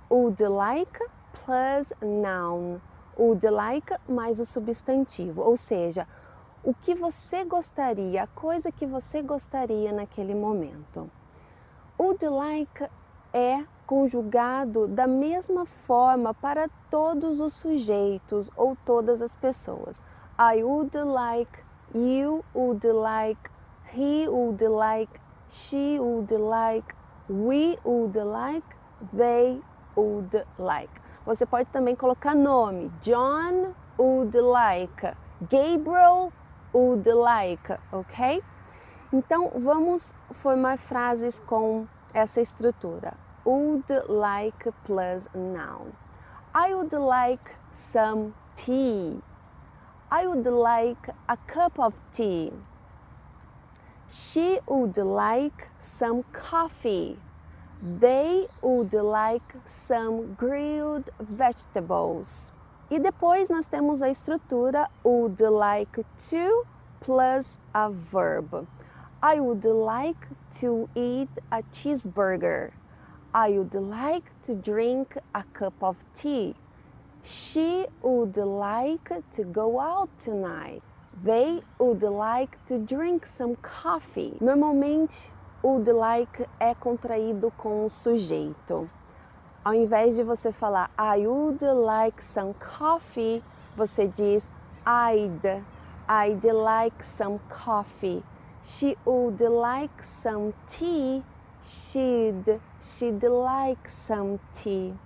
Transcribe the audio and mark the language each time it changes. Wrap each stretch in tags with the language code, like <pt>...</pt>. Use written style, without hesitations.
<en>Would like plus noun.</en> <pt>Would like mais o substantivo, ou seja, o que você gostaria, a coisa que você gostaria naquele momento. Would like é conjugado da mesma forma para todos os sujeitos ou todas as pessoas.</pt> <en>I would like, you would like, he would like, she would like, we would like, they would like.</en> <pt>Você pode também colocar nome.</pt> <en>John would like, Gabriel would like, ok?</en> <pt>Então, vamos formar frases com essa estrutura.</pt> <en>Would like plus noun. I would like some tea. I would like a cup of tea. She would like some coffee. They would like some grilled vegetables.</en> <pt>E depois nós temos a estrutura</pt> <en>would like to plus a verb. I would like to eat a cheeseburger. I would like to drink a cup of tea. She would like to go out tonight. They would like to drink some coffee.</en> <pt>Normalmente, would like é contraído com o sujeito. Ao invés de você falar</pt> <en>I would like some coffee,</en> <pt>você diz</pt> <en>I'd like some coffee. She would like some tea. She'd like some tea.</en>